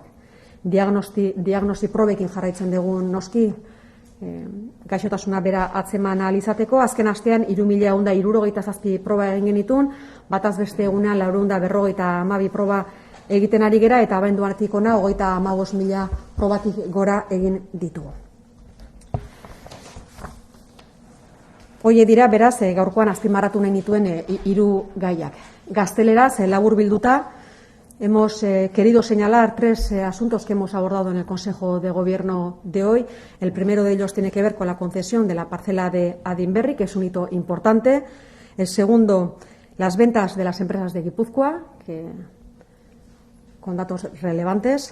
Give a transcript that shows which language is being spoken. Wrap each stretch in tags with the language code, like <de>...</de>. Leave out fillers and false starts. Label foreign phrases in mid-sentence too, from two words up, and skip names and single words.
<eu>Diagnosi probekin jarraitzen dugu noski, gaixotasuna bera atzeman ahal izateko, azken astean 3167 proba egin genitun, bataz beste egunean 452 proba egiten ari gera, eta abenduartik ona 35.000 probatik gora egin ditugu. Hoie dira, beraz, gaurkoan azpimarratu nahi nituen 3 gaiak. Gazteleraz, labur bilduta,</eu> <es>hemos querido señalar 3 asuntos que hemos abordado en el Consejo de Gobierno de hoy. El primero de ellos tiene que ver con la concesión de la parcela de Adinberri, que es un hito importante. El segundo, las ventas de las empresas de Guipúzcoa, con datos relevantes.</es>